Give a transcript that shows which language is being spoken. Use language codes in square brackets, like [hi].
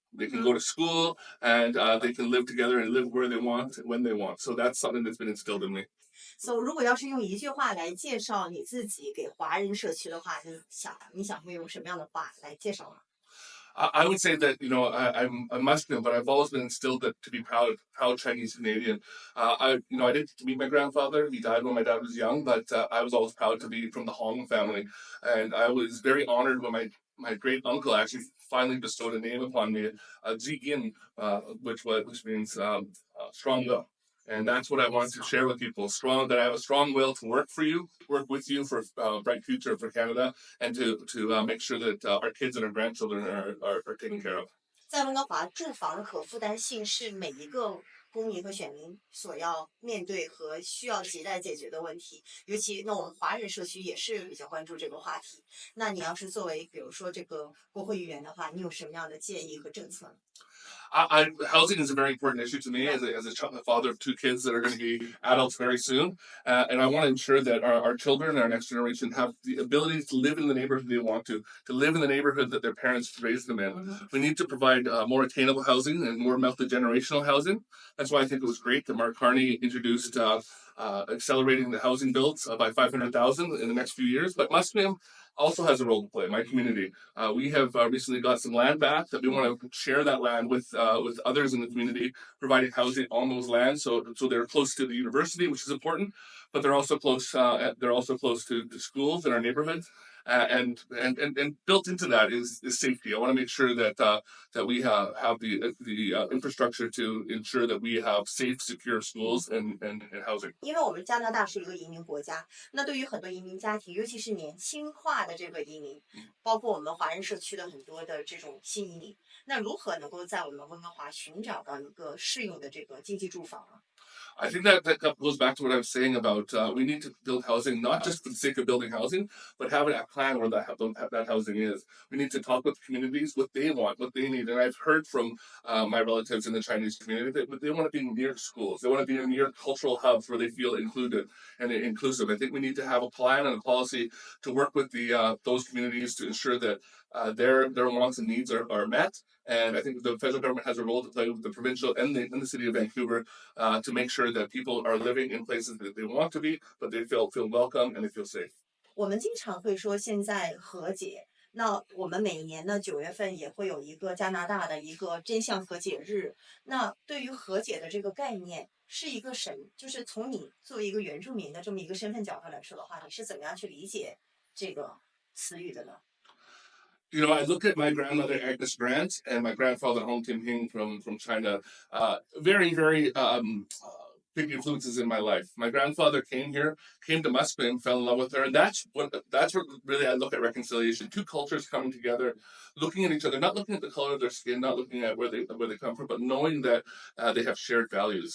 [en] They can go to school and they can live together and live where they want when they want. So that's something that's been instilled in me. [zh] So 如果要是用一句话来介绍你自己给华人社区的话，你想会用什么样的话来介绍呢？ [en] I would say that, I'm a Muslim, but I've always been instilled to be proud Chinese Canadian. I didn't meet my grandfather. He died when my dad was young, but I was always proud to be from the Hong family. And I was very honored when my great uncle actually finally bestowed a name upon me, Zigin, which means strong will. And that's what I want to share with people. That I have a strong will to work with you for a bright future for Canada, and to make sure that our kids and our grandchildren are taken care of. [zh] 在温哥华，住房可负担性是每一个公民和选民所要面对和需要亟待解决的问题。尤其我们华人社区也是比较关注这个话题。那你要是作为比如说这个国会议员的话，你有什么样的建议和政策呢？ [en] Housing is a very important issue to me as a father of 2 kids that are going to be adults very soon. And I want to ensure that our children and our next generation have the ability to live in the neighborhood they want to live in the neighborhood that their parents raised them in. We need to provide more attainable housing and more multi-generational housing. That's why I think it was great that Mark Carney introduced accelerating the housing builds by 500,000 in the next few years. But Musqueam also has a role to play. My community, we have recently got some land back that we want to share that land with others in the community, providing housing on those lands. So they're close to the university, which is important, but they're also close. They're also close to schools in our neighborhoods. And built into that is safety. I want to make sure that we have the infrastructure to ensure that we have safe, secure schools and housing. [zh] 因为我们加拿大是一个移民国家，那对于很多移民家庭，尤其是年轻化的这个移民，包括我们华人社区的很多的这种新移民，那如何能够在我们温哥华寻找到一个适用的这个经济住房呢？ [en] I think that goes back to what I was saying about we need to build housing not just for the sake of building housing, but having a plan where that housing is. We need to talk with communities what they want, what they need. And I've heard from my relatives in the Chinese community that they want to be near schools. They want to be near cultural hubs where they feel included and inclusive. I think we need to have a plan and a policy to work with those communities to ensure that their wants and needs are met. And I think the federal government has a role to play with the provincial and the city of Vancouver to make sure that people are living in places that they want to be, but they feel welcome and they feel safe. [zh] 我们经常会说现在和解，那我们每年呢9月份也会有一个加拿大的一个真相和解日。那对于和解的这个概念，是一个就是从你作为一个原住民的这么一个身份角度来说的话，你是怎么样去理解这个词语的呢？ [en] You know, I look at my grandmother Agnes Grant and my grandfather Hong Tim Hing from China. Very, very big influences in my life. My grandfather came to Musqueam, fell in love with her, and that's what really I look at reconciliation. Two cultures coming together, looking at each other, not looking at the color of their skin, not looking at where they come from, but knowing that they have shared values.